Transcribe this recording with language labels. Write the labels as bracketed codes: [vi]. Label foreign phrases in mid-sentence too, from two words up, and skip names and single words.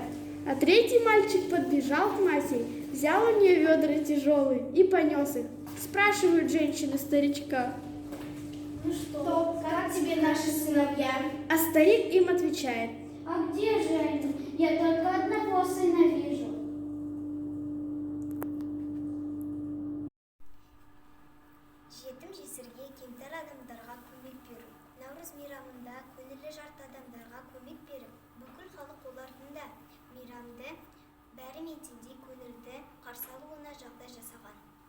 [ru] А третий мальчик подбежал к матери, взял у нее ведра тяжелые и понес их. Спрашивают женщины старичка: Ну что, как тебе наши сыновья? А старик им отвечает: А где же они? Я только одного сына вижу. [kk] Жетім жесірге кемтар адамдарға көмек беру. Наурыз мейрамында көңілі жарты адамдарға көмек беріп, бүкіл халық олардың да мейрамды бәрі мен теңдей көңілді қарсы алуына жағдай жасаған.